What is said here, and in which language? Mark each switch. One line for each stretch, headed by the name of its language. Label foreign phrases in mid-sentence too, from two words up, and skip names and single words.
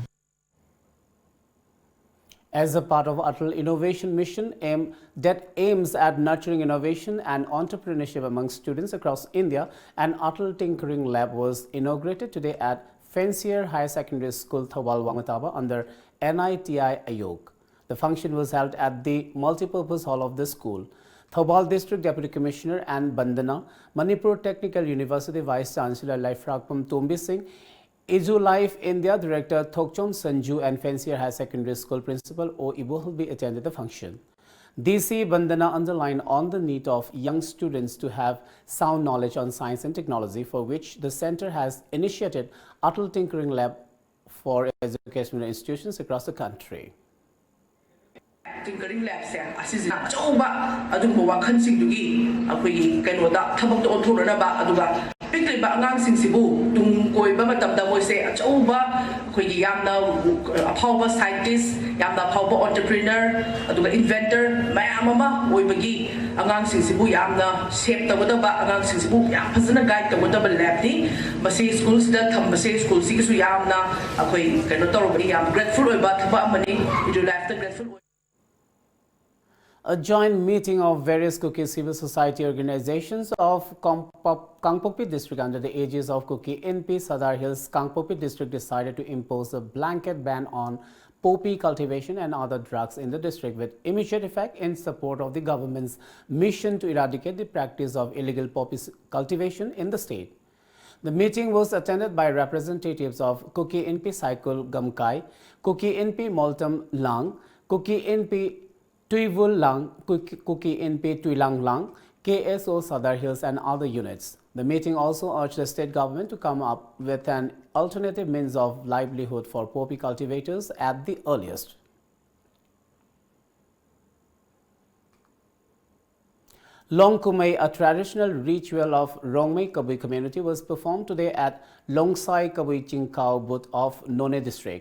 English: As a part of Atal Innovation Mission that aims at nurturing innovation and entrepreneurship among students across India, an Atal Tinkering Lab was inaugurated today at Fancier Higher Secondary School, Thawal Wangataba under NITI Ayog. The function was held at the multipurpose hall of the school. Thawal District Deputy Commissioner and Bandana, Manipur Technical University Vice Chancellor Laifrakpam Tombi Singh, Izu Life India Director Thokchon Sanju and Fancier High Secondary School Principal O. Ibohulbi attended the function. DC Bandana underlined on the need of young students to have sound knowledge on science and technology, for which the center has initiated Atal Tinkering Lab for educational institutions across the country.
Manipuri: Tinkering Lab asisina choba adumbo wakhan singdugi akoi kenoda thabak to thurana ba aduga pikliba angang singsibu tung koiba matamda moise choba akoi yamna aphawa scientist yamna aphawa entrepreneur aduga inventor mayam ama oibagi angang singsibu yamna shape tabada angang singsibu yam phazana guide tabada lab ni masi schools da thambase school sigisu yamna akoi keno torobani yam grateful oiba thaba amani idu life the grateful.
English: A joint meeting of various Kuki civil society organizations of Kangpopi district under the aegis of Kuki NP Sadar Hills Kangpopi district decided to impose a blanket ban on poppy cultivation and other drugs in the district with immediate effect in support of the government's mission to eradicate the practice of illegal poppy cultivation in the state. The meeting was attended by representatives of Kuki NP Cycle Gamkai, Kuki NP Moltam Lang, Kuki NP Tuivul Lang, Kuki NP Tuilang Lang, KSO Sadar Hills and other units. The meeting also urged the state government to come up with an alternative means of livelihood for poppy cultivators at the earliest. Longkumei, a traditional ritual of Rongmei Kabui community, was performed today at Longsai Kabui Chingkao Booth of None district.